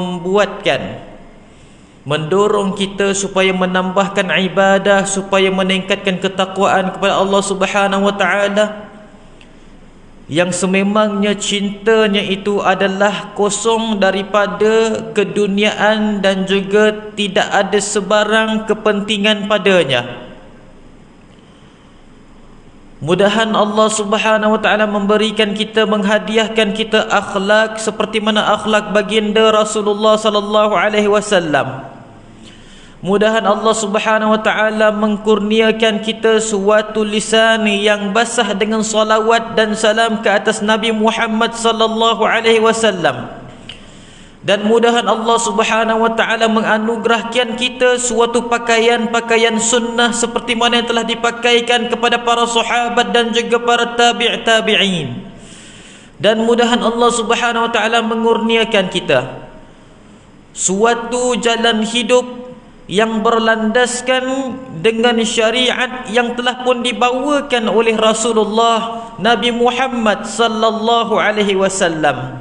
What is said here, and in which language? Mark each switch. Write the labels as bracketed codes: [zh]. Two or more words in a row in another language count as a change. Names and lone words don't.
[ms] mendorong kita supaya menambahkan ibadah, supaya meningkatkan ketakwaan kepada Allah [ar] سبحانه وتعالى, [ms] yang sememangnya cintanya itu adalah kosong daripada keduniaan dan juga tidak ada sebarang kepentingan padanya. Mudahan Allah [ar] سبحانه وتعالى [ms] memberikan kita, menghadiahkan kita akhlak seperti mana akhlak baginda Rasulullah [ar] صلى الله عليه وسلم, [ms] Mudahan Allah [ar] سبحانه وتعالى [ms] mengkurniakan kita suatu lisan yang basah dengan salawat dan salam ke atas Nabi Muhammad [ar] صلى الله عليه وسلم. [ms] Dan mudahan Allah [ar] سبحانه وتعالى [ms] menganugerahkan kita suatu pakaian sunnah seperti mana yang telah dipakaikan kepada para sahabat dan juga para tabi'in. Dan mudahan Allah [ar] سبحانه وتعالى [ms] mengurniakan kita suatu jalan hidup yang berlandaskan dengan syariat yang telah pun dibawakan oleh Rasulullah Nabi Muhammad [ar] صلى الله عليه وسلم.